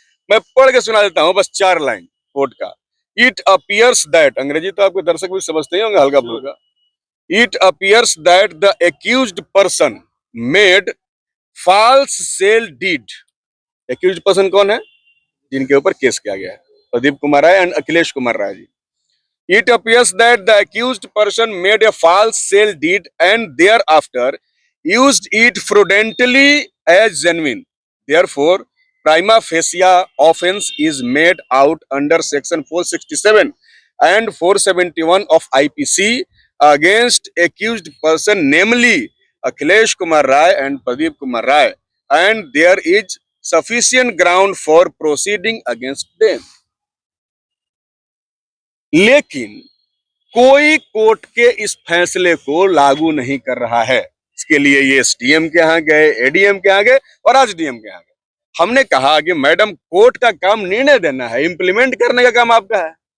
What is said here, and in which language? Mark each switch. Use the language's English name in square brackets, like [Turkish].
[Hindi] मैं पढ़ के सुना देता हूँ बस 4 लाइन कोर्ट का। [English] it appears that, [Hindi] अंग्रेजी तो आपके दर्शक भी समझते ही होंगे हल्का फुल्का। [English] It appears that the accused person made false sale deed. Accused person [Hindi] कौन है? जिनके ऊपर केस किया गया है, Pradeep Kumar Rai and Akhilesh Kumar Rai ji. [English] It appears that the accused person made a false sale deed and thereafter used it fraudulently as genuine. Therefore, prima facie offense is made out under section 467 and 471 of IPC against accused person, namely Akhilesh Kumar Rai and Pradeep Kumar Rai, and there is sufficient ground for proceeding against them. [Hindi] लेकिन कोई court के इस फैसले को लागू नहीं कर रहा है। इसके लिए ये एसडीएम के यहाँ गए, एडीएम के यहाँ गए और आज डीएम के यहाँ गए। हमने कहा कि मैडम कोर्ट का काम निर्णय देना है, इम्प्लीमेंट करने का काम आपका है।